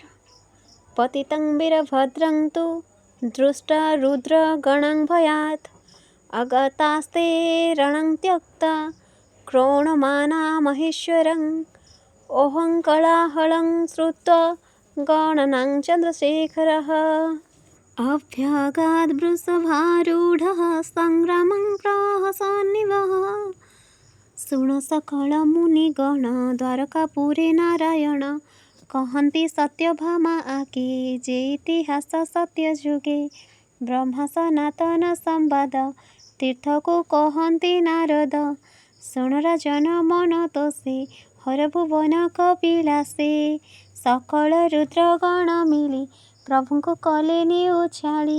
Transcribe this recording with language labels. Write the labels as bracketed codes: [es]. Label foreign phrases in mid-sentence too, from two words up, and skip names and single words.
[sa] पतितं वीरभद्रं तु दृष्टा रुद्रगणं भयात् अगतास्ते रणं त्यक्ता क्रोणमाना महेश्वरम् ओहङ्कलाहलं श्रुत्वा गणनां चन्द्रशेखरः अभ्यागाद् वृषभारूढः सङ्ग्रामं प्रहसन्निवः [or] ଶୁଣ ସକଳ ମୁନିଗଣ ଦ୍ୱାରକାପୁରେ ନାରାୟଣ କହନ୍ତି ସତ୍ୟଭାମା ଆକେ ଯେ ଇତିହାସ ସତ୍ୟ ଯୁଗେ ବ୍ରହ୍ମା ସନାତନ ସମ୍ବାଦ ତୀର୍ଥକୁ କହନ୍ତି ନାରଦ ଶୁଣ ରାଜନ ମନ ତୋଷେ ହରଭୁବନ କପିଳାସେ ସକଳ ରୁଦ୍ରଗଣ ମିଳି ପ୍ରଭୁଙ୍କୁ କଲେ ନିଉଛାଳି